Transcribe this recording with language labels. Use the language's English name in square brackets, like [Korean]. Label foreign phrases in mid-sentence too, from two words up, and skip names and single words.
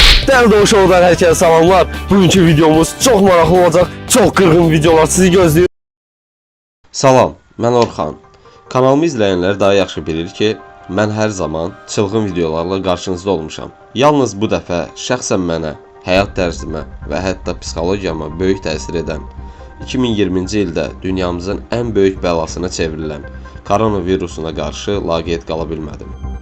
[Turkish] Değerli Doğuş Oğuz'dan herkese selamlar. Bugünkü videomuz çok maraqlı olacak. [Azerbaijani] Çok qırğın videolar sizi gözləyir. Salam, mən Orxan. Kanalımı izləyənlər daha yaxşı bilir ki, mən hər zaman çılğın videolarla qarşınızda olmuşam. Yalnız bu dəfə şəxsən mənə, həyat tərzimə və hətta psixologiyama böyük təsir edən 2020-ci ildə dünyamızın ən böyük bəlasına çevrilən koronavirusuna qarşı laqeyd qala bilmədim.